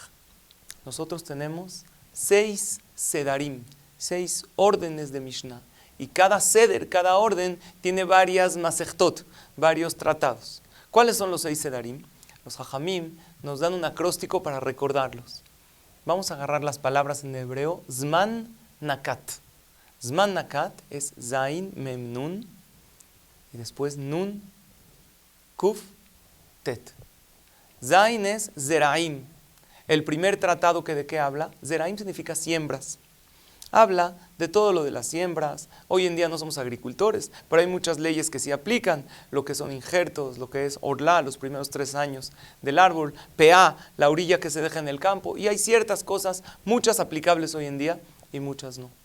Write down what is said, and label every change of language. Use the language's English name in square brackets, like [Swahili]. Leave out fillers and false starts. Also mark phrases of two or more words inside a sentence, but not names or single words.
[Spanish] Nosotros tenemos 6 sedarim, 6 órdenes de Mishnah. Y cada seder, cada orden, tiene varias masechtot, varios tratados. ¿Cuáles son los 6 sedarim? Los jajamim nos dan un acróstico para recordarlos. Vamos a agarrar las palabras en hebreo. [Hebrew] זמן נקט. זמן נקט [Spanish] es [Hebrew] זין מם נון. [Spanish] Y después [Hebrew] נון קוף טית. [Spanish] Zain es zeraim. El primer tratado que de qué habla. Zeraim significa siembras. Habla de todo lo de las siembras. Hoy en día no somos agricultores, pero hay muchas leyes que sí aplican, lo que son injertos, lo que es orlá, los primeros 3 años del árbol, peá, la orilla que se deja en el campo, y hay ciertas cosas, muchas aplicables hoy en día y muchas no.